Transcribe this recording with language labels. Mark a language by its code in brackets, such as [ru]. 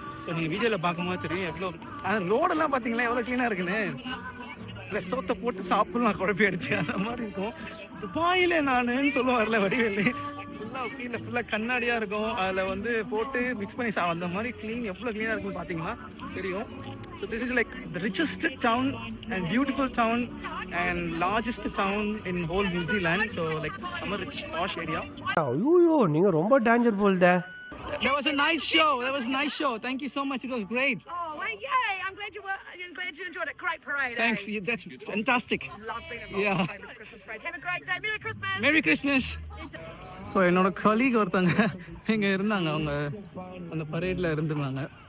[ta] So நீங்கள் வீடியோவில் பார்க்கும்போது தெரியும் எவ்வளோ. ரோடெல்லாம் பார்த்தீங்களா எவ்வளோ க்ளீனாக இருக்குன்னு. ப்ளஸ் சோத்தை போட்டு சாப்பிட்லாம் குழப்பி அடிச்சு அந்த மாதிரி இருக்கும். துபாயில் நானுன்னு சொல்ல வரல வடிவேலு. ஃபுல்லாக கீழே ஃபுல்லாக கண்ணாடியாக இருக்கும். அதில் வந்து போட்டு மிக்ஸ் பண்ணி அந்த மாதிரி க்ளீன் எவ்வளோ க்ளீனாக இருக்குன்னு பார்த்தீங்கன்னா தெரியும். [en] So this is like the richest town and beautiful town and largest town in whole New Zealand. So like some rich posh area. [ta] ஐயோ நீங்க ரொம்ப danger போல்தே. [en] That was a nice show. Thank you so much. It was great. Oh, well, yay. I'm glad you enjoyed it. Great parade. Thanks. Eh? Yeah, that's fantastic. Love being involved in the Cambridge Christmas parade. Have a great day. Merry Christmas. Merry Christmas. [ta] So என்னோட colleague ஒருத்தங்க இங்கே இருந்தாங்க. அவங்க அந்த பரேடில் இருந்துருந்தாங்க.